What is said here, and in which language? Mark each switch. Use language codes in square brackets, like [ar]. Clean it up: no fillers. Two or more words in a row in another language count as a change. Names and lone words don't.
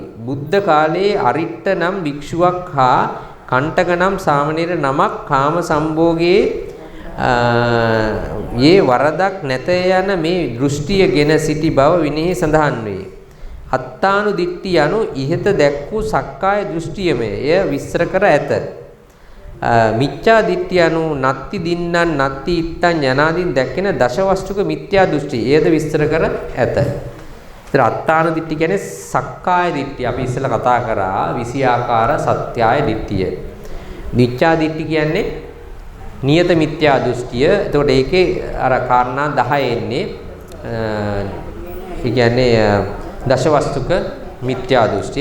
[si] බුද්ධ කාලයේ අරිට්ට නම් භික්ෂුවක් හා කණ්ඨක නම් සාමණේර නමක් කාම සම්භෝගයේ යේ වරදක් නැත යන මේ දෘෂ්ටියගෙන සිටි බව විනයෙහි සඳහන් වේ. [pi] අත්තානු දිට්ඨි [si] යනු ඉහත දැක් වූ සක්කාය දෘෂ්ටියමය. එය විස්තර කර ඇත. [pi] මිච්ඡා දිට්ඨිය anu නත්ති දින්නන් නත්ති ඉත්තං [si] යනාදීන් දැක්කෙන දශවස්තුක මිත්‍යා දෘෂ්ටි. එයද විස්තර කර ඇත. ඒතර [pi] අත්තාන දිට්ඨි [si] කියන්නේ සක්කාය දිට්ඨිය. අපි ඉස්සෙල්ලා කතා කරා 20 ආකාර සත්‍යය දිට්ඨිය. [pi] මිච්ඡා දිට්ඨි [si] කියන්නේ නියත මිත්‍යා දෘෂ්ටිය. එතකොට ඒකේ අර කාරණා 10 එන්නේ. ඒ කියන්නේ දශවස්තුක මිත්‍යා දෘෂ්ටිය.